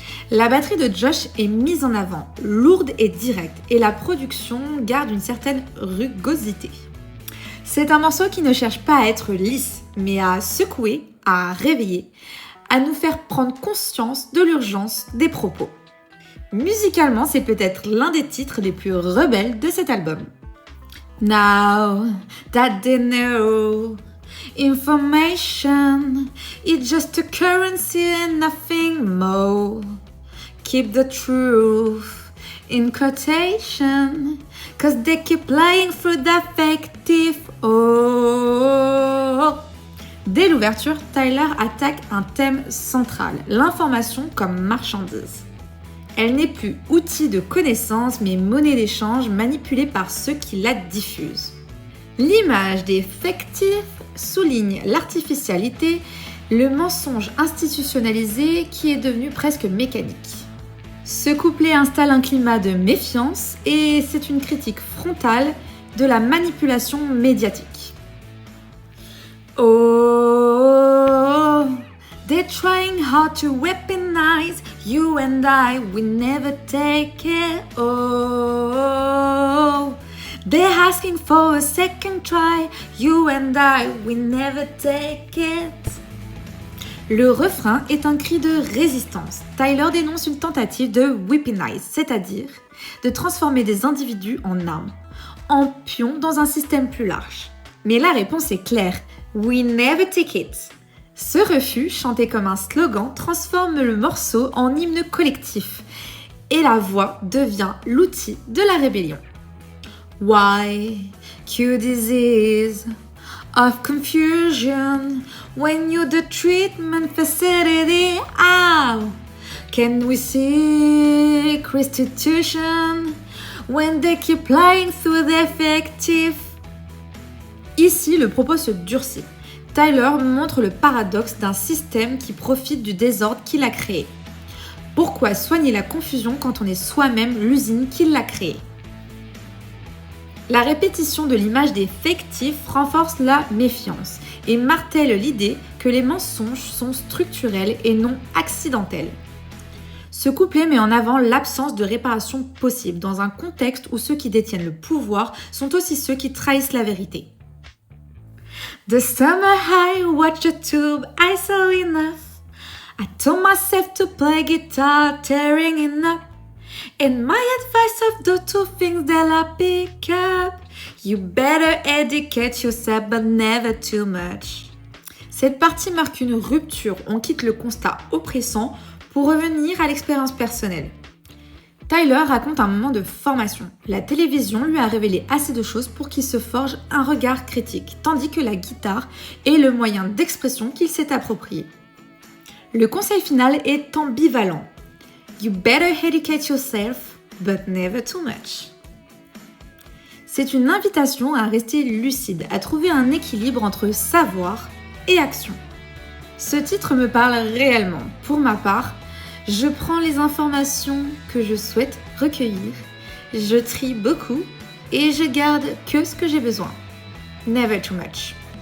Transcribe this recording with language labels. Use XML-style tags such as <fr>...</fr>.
<fr>La batterie de Josh est mise en avant, lourde et directe, et la production garde une certaine rugosité. C'est un morceau qui ne cherche pas à être lisse, mais à secouer, à réveiller, à nous faire prendre conscience de l'urgence des propos. Musicalement, c'est peut-être l'un des titres les plus rebelles de cet album.</fr> <en>Now that they know information is just a currency and nothing more. Keep the truth in quotation, cause they keep lying through the affective. Oh.</en> <fr>Dès l'ouverture, Tyler attaque un thème central, l'information comme marchandise. Elle n'est plus outil de connaissance, mais monnaie d'échange manipulée par ceux qui la diffusent. L'image des fictifs souligne l'artificialité, le mensonge institutionnalisé qui est devenu presque mécanique. Ce couplet installe un climat de méfiance et c'est une critique frontale de la manipulation médiatique.</fr> <en>Oh, they're trying hard to weaponize you and I, we never take it. Oh, they're asking for a second try, you and I, we never take it.</en> <fr>Le refrain est un cri de résistance. Tyler dénonce une tentative de weaponize, c'est-à-dire de transformer des individus en armes, en pions dans un système plus large. Mais la réponse est claire,</fr> <en>we never take it.</en> <fr>Ce refus, chanté comme un slogan, transforme le morceau en hymne collectif et la voix devient l'outil de la rébellion.</fr> <en>Why cure disease of confusion when you're the treatment facility? How can we seek restitution when they keep lying through the effective?</en> <fr>Ici, le propos se durcit. Tyler montre le paradoxe d'un système qui profite du désordre qu'il a créé. Pourquoi soigner la confusion quand on est soi-même l'usine qui l'a créée? La répétition de l'image des fictifs renforce la méfiance et martèle l'idée que les mensonges sont structurels et non accidentels. Ce couplet met en avant l'absence de réparation possible dans un contexte où ceux qui détiennent le pouvoir sont aussi ceux qui trahissent la vérité.</fr> <en>The summer I watched the tube, I saw enough. I told myself to play guitar, tearing it up. And my advice of the two things that I pick up, you better educate yourself but never too much.</en> <fr>Cette partie marque une rupture, on quitte le constat oppressant pour revenir à l'expérience personnelle. Tyler raconte un moment de formation. La télévision lui a révélé assez de choses pour qu'il se forge un regard critique, tandis que la guitare est le moyen d'expression qu'il s'est approprié. Le conseil final est ambivalent.</fr> <en>You better educate yourself, but never too much.</en> <fr>C'est une invitation à rester lucide, à trouver un équilibre entre savoir et action. Ce titre me parle réellement. Pour ma part, je prends les informations que je souhaite recueillir, je trie beaucoup et je garde que ce que j'ai besoin.</fr> <en>Never too much.</en>